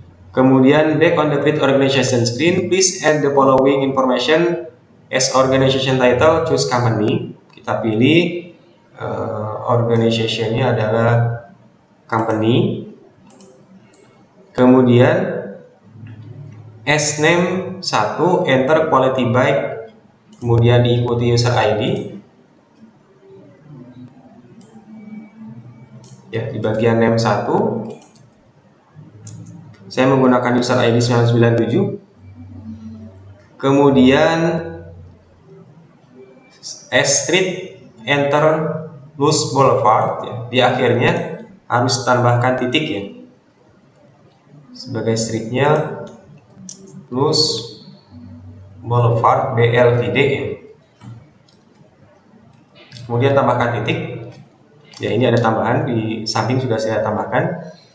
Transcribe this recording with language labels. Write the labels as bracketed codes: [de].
[en] Kemudian back on the create organization screen, please add the following information as organization title, choose company. [id] Kita pilih organization-nya adalah company. [en] Kemudian as name 1, enter quality by, [id] kemudian diikuti [en] user ID. [id] Ya, di bagian name 1 saya menggunakan user ID 997. [en] Kemudian as street, enter Luz Boulevard. [id] Ya, di akhirnya harus tambahkan titik ya. Sebagai streetnya Luz Boulevard BLVD ya. Kemudian tambahkan titik. Ya, ini ada tambahan di samping sudah saya tambahkan.